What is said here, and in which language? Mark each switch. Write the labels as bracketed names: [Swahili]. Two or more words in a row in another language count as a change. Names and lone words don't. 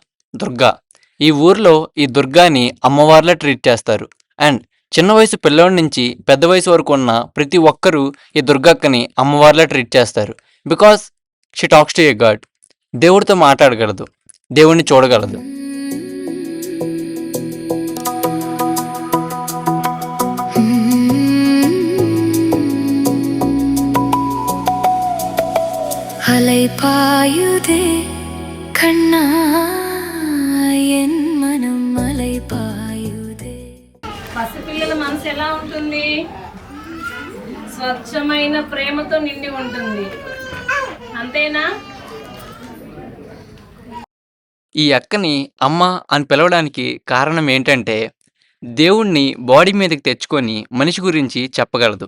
[Telugu] దుర్గా. ఈ ఊర్లో ఈ దుర్గాని అమ్మవార్లా ట్రీట్ చేస్తారు. అండ్ చిన్న వయసు పిల్లోడి నుంచి పెద్ద వయసు వరకు ఉన్న ప్రతి ఒక్కరూ ఈ దుర్గక్కని అమ్మవార్లా ట్రీట్ చేస్తారు. [English] because she talks to a god. [Telugu] దేవుడితో మాట్లాడగలదు, దేవుడిని చూడగలదు. [Tamil] அலை பாயுதே கண்ணா என் மனம் அலை பாயுதே. [Telugu] పసిపిల్లల మనసు ఎలా ఉంటుంది? స్వచ్ఛమైన ప్రేమతో నిండి ఉంటుంది, అంతేనా? ఈ అక్కని అమ్మ అని పిలవడానికి కారణం ఏంటంటే దేవుణ్ణి బాడీ మీదకి తెచ్చుకొని మనిషి గురించి చెప్పగలదు.